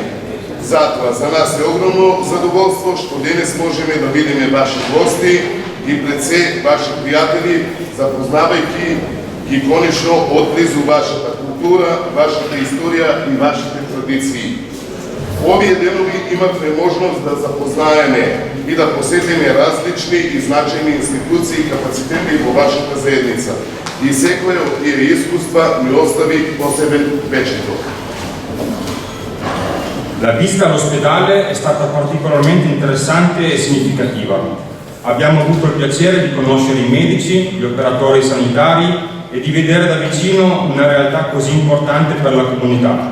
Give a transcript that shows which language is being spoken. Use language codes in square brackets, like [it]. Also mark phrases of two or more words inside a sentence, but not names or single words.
[mk] Затоа за нас е огромно задоволство што денес можеме да видиме ваши гости и пред се ваши пријатели, запознавајќи ги конечно отблизу вашата култура, вашата историја и вашите традиции. Овие денови имавме можност да запознаеме и да посетиме различни и значајни институции и капацитети во вашата заедница. И секој од тие искуства ми остави посебен впечаток. [it] La visita all'ospedale è stata particolarmente interessante e significativa. Abbiamo avuto il piacere di conoscere i medici, gli operatori sanitari e di vedere da vicino una realtà così importante per la comunità.